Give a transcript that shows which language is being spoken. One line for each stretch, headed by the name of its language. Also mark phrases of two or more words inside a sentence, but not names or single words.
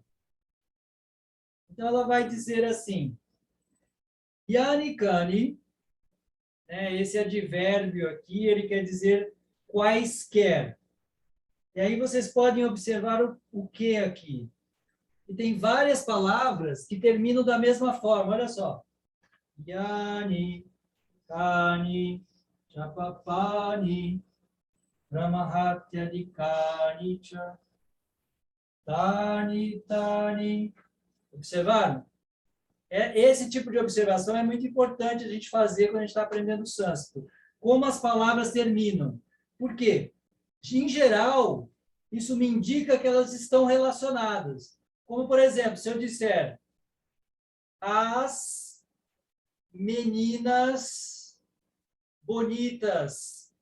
Portuguese: Então, ela vai dizer assim, Yanikani, esse advérbio aqui, ele quer dizer quaisquer. E aí vocês podem observar o que aqui. E tem várias palavras que terminam da mesma forma, olha só. Yani,
Sanskrit: Kani, Chapapani. Brahmahatyadikani cha tani tani.
Portuguese: Observaram? Esse tipo de observação é muito importante a gente fazer quando a gente está aprendendo sânscrito. Como as palavras terminam. Por quê? Em geral, isso me indica que elas estão relacionadas. Como, por exemplo, se eu disser as meninas bonitas.